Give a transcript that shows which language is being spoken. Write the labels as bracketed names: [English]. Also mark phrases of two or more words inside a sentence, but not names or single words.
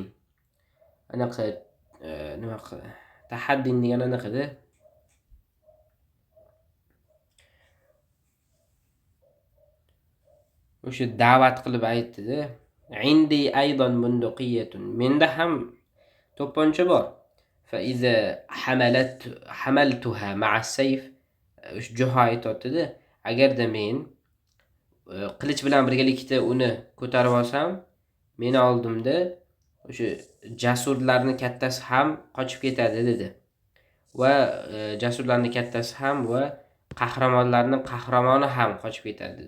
[Uzbek] Anaqa nima tahaddin degani anaqada. O'sha da'vat qilib aytdi-da. [Arabic] "عندي أيضا بندقية." [Uzbek] Menda ham to'pponcha bor. [Arabic] فإذا حملتها مع سيف. [Uzbek] Juha aytdi-da, agarda men qilich bilan birgalikda uni ko'tarib olsam, meni oldimda o'sha jasurlarning kattasi ham qochib ketadi, dedi. Va jasurlarning kattasi ham va qahramonlarning qahramoni ham qochib ketadi, dedi.